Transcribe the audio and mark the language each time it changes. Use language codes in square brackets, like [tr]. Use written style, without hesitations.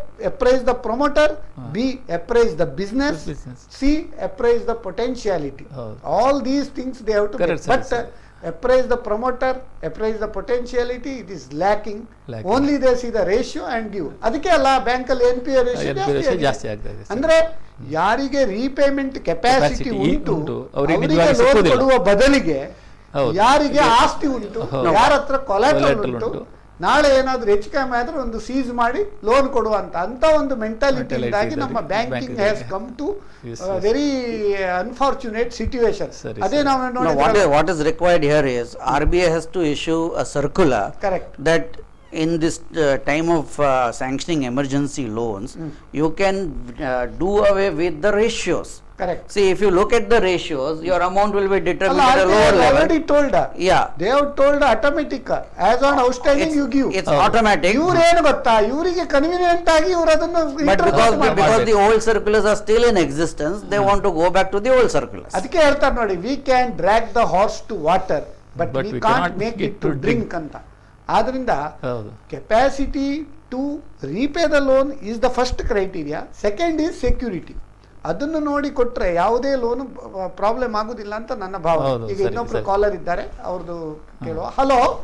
[en] Appraise the promoter. B, appraise the business. C, appraise the potentiality. All these things they have to Correct, make. But appraise the promoter, appraise the potentiality, it is lacking. Only they see the ratio and give. [kn] ಅದಕ್ಕೆ ಅಲ್ಲ bank ಅಲ್ಲಿ NPA ratio ಜಾಸ್ತಿ ಆಗಿದೆ. ಅಂದ್ರೆ ಯಾರಿಗೆ repayment capacity ಉಂಟು ಅವರಿಗೆ loan ಕೊಡುವ ಬದಲಿಗೆ ಯಾರಿಗೆ ಆಸ್ತಿ ಉಂಟು, ಯಾರ ಹತ್ರ ಕೊಲಾಟರಲ್ ಉಂಟು, ನಾಳೆ ಏನಾದ್ರೂ ಹೆಚ್ಚು ಕಮ್ಮಿ ಆದ್ರೆ ಒಂದು ಸೀಸ್ ಮಾಡಿ ಲೋನ್ ಕೊಡುವಂತ ಅಂತ ಒಂದು ಮೆಂಟಾಲಿಟಿ ಇಂದಾಗಿ ನಮ್ಮ banking [en] Has come to very unfortunate situation. [kn] ಅದೇ ನಾವು ನೋಡಿ, [en] what is required here is RBI has to issue a circular. Correct. That in this time of sanctioning emergency loans, you can do away with the ratios. Correct. See, if you look at the ratios, your amount will be determined at a lower level. Already told. Yeah. They have told automatic. As on outstanding you give. It's automatic. [kn] ಇವ್ರು ಏನು ಗೊತ್ತಾ, ಇವರಿಗೆ convenient ಆಗಿ ಇವರು ಅದನ್ನು [en] But because the old circulars are still in existence, they want to go back to the old circulars. [kn] ಅದಕ್ಕೆ ಹೇಳ್ತಾರೆ ನೋಡಿ, [en] we can drag the horse to water, but we can't make it to drink [kn] ಅಂತ. ಆದ್ರಿಂದ [en] Capacity to repay the loan is the first criteria. Second is security. [kn] ಅದನ್ನು ನೋಡಿ ಕೊಟ್ರೆ ಯಾವುದೇ loan problem ಆಗುದಿಲ್ಲ ಅಂತ ನನ್ನ ಭಾವ. ಈಗ ಇನ್ನೊಬ್ರು ಕಾಲರ್ ಇದ್ದಾರೆ, ಅವ್ರದ್ದು ಕೇಳುವ. ಹಲೋ